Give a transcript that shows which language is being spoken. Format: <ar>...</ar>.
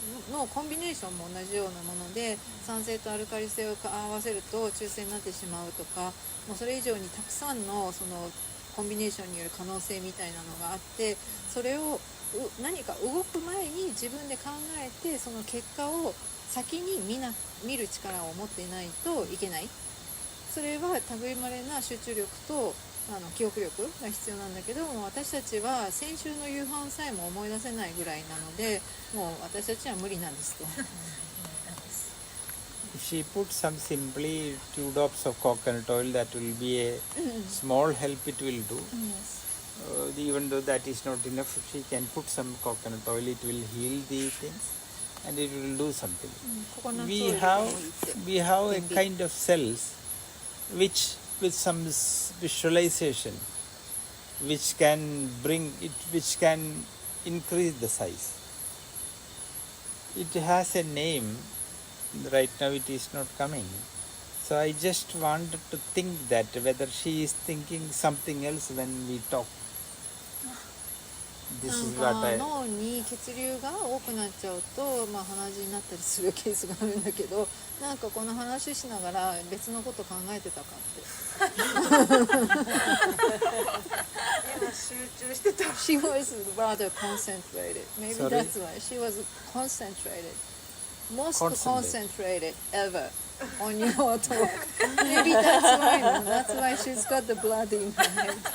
<ja>のコンビネーションも同じようなもので、酸性とアルカリ性を合わせると中性になってしまうとか、もうそれ以上にたくさんのそのコンビネーションによる可能性みたいなのがあって、それを何か動く前に自分で考えてその結果を先に見る力を持っていないといけない。それは類まれな集中力と記憶力が必要なんだけども、私たちは先週の夕飯さえも思い出せないぐらいなので、もう私たちは無理なんですと。</ja> <en>If she puts some simply 2 drops of coconut oil, that will be a small help it will do. Even though that is not enough, if she can put some coconut oil, it will heal the things and it will do something. We have a kind of cells which with some visualization which can increase the size. It has a name. Right now it is not coming. So I just wanted to think that whether she is thinking something else when we talk. This is what</en> <ja>なんか脳に血流が多くなっちゃうと、鼻血になったりするケースがあるんだけど、なんかこの話しながら別のこと考えてたかって今集中してた。</ja> <en>She was rather concentrated. Maybe Sorry? that's why she was concentrated. Most concentrated ever on your talk. Maybe that's why. That's why she's got the blood in her head.</en>